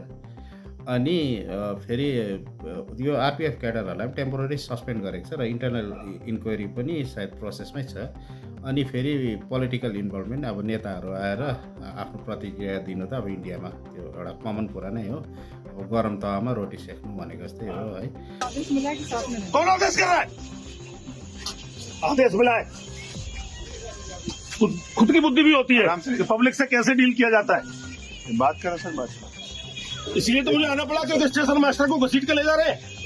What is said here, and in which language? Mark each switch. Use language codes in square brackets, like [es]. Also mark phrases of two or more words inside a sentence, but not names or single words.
[ne] अनि फेरि यो आरपिएफ क्याडरहरूलाई पनि [en] temporary suspend [ne] गरेको छ र [en] internal inquiry [ne] पनि सायद प्रोसेसमै छ। अनि फेरि [en] political involvement, [ne] अब नेताहरू आएर आफ्नो प्रतिक्रिया दिनु त अब इन्डियामा त्यो एउटा कमन कुरा नै हो। अब गरम तावामा रोटी सेक्नु भनेको जस्तै हो है। [hi] कौन आदेश कर रहा है? आदेश मिलाए। खुद की बुद्धि भी होती है कि पब्लिक से कैसे डील किया जाता है। बात करो सर, बात करो। इसलिए तो मुझे आना पड़ा कि [en] station master [hi] को घसीट के ले जा रहे हैं।